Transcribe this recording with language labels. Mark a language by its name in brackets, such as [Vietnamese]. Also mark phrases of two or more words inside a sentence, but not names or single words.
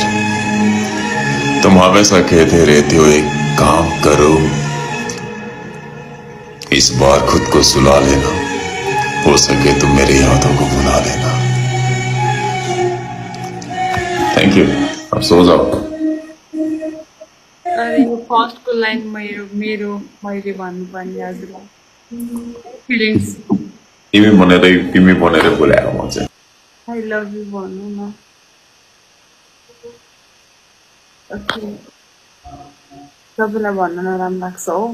[Hindi] तुम हमेशा कहते रहते हो एक काम करो, इस बार खुद को सुला लेना, हो सके तो मेरे यादों को भुला लेना। [English] thank you, [Hindi] अब सो जाओ। [Nepali] अरे यो फर्स्टको लाइन मेरो मैले भन्नुपर्ने हजुरलाई फिलिङ्स तिमी भनेर बोलाएको म चाहिँ [English] I love you [Nepali] भन्नु न। सबैलाई भन्न नराम्रो लाग्छ हो